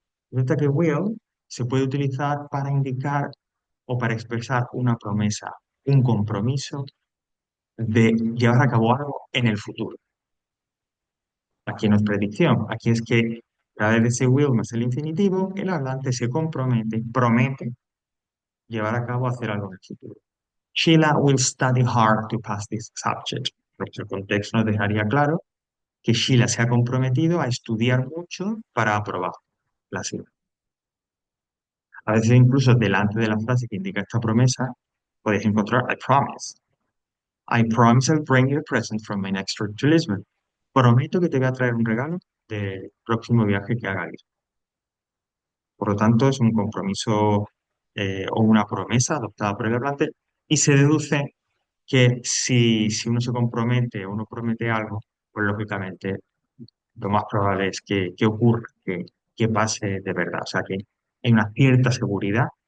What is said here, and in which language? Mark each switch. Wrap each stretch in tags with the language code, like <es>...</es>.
<es>Resulta que will se puede utilizar para indicar o para expresar una promesa, un compromiso de llevar a cabo algo en el futuro. Aquí no es predicción, aquí es que a través de ese will más el infinitivo, el hablante se compromete, promete llevar a cabo hacer algo en el futuro.</es> <en>Sheila will study hard to pass this subject.</en> <es>Nuestro contexto nos dejaría claro que Sheila se ha comprometido a estudiar mucho para aprobar la asignatura. A veces incluso delante de la frase que indica esta promesa, podéis encontrar</es> <en>I promise. I promise I'll bring you a present from my next trip to Lisbon.</en> <es>Prometo que te voy a traer un regalo del próximo viaje que haga a Lisboa. Por lo tanto, es un compromiso o una promesa adoptada por el hablante y se deduce que si uno se compromete o uno promete algo, pues lógicamente lo más probable es que ocurra, que pase de verdad. O sea que hay una cierta seguridad</es>